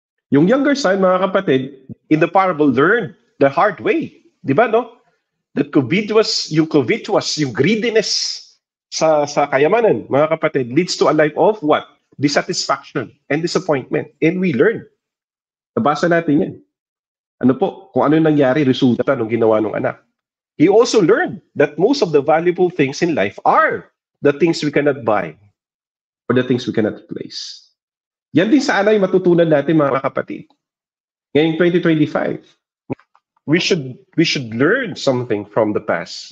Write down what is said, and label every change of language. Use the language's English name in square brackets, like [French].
[English] Yung younger son, mga kapatid, in the parable, learned the hard way. Di ba, no? That covetous, [Filipino] yung greediness sa kayamanan, mga kapatid, [English] leads to a life of what? Dissatisfaction and disappointment. And we learn. [Filipino] Nabasa natin yan. Ano po? Kung ano nangyari, resulta ng ginawa ng anak. [English] He also learned that most of the valuable things in life are the things we cannot buy or the things we cannot replace. [Filipino] Yan din sana yung matutunan natin, mga kapatid. Ngayong 2025, [English] we should learn something from the past.